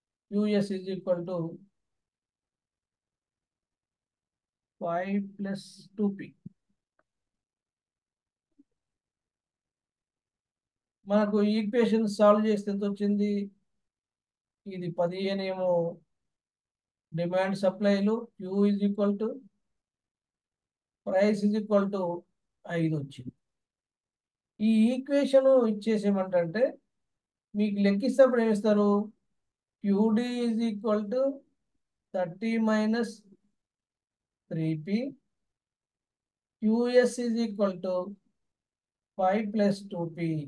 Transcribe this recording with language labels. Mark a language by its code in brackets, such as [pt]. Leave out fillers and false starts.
[en] QS is equal to 5 plus 2P. [te] మనకు equation solve చేస్తే ఎంత వచ్చింది? ఇది 15 ఏమో demand సప్లైలు, [en] Q is equal to [te] price [en] is equal to [te] 5 వచ్చింది. ఈ ఈక్వేషన్ ఇచ్చేసేమంటే మీకు లెక్కిస్తప్పుడు ఏమిస్తారు? [en] QD is equal to 30 minus 3P. QS is equal to 5 plus 2P.